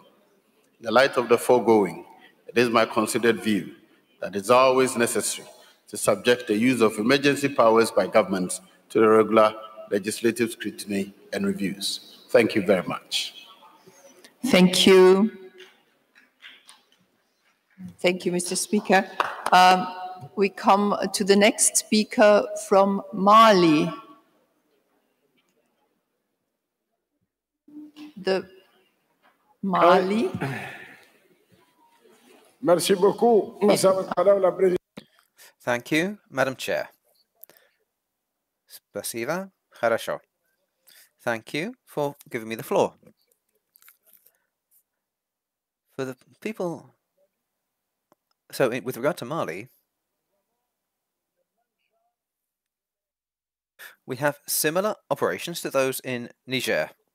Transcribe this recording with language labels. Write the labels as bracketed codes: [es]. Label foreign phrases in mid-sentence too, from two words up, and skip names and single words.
[en] In the light of the foregoing, it is my considered view that it's always necessary to subject the use of emergency powers by governments to the regular legislative scrutiny and reviews. Thank you very much. Thank you. Thank you, Mr. Speaker. We come to the next speaker from Mali. Mali. [fr] Merci beaucoup, Madame la Présidente. [en] Thank you, Madam Chair. [ru] Spasiba, хорошо. [en] Thank you for giving me the floor. For the people, with regard to Mali, we have similar operations to those in Niger.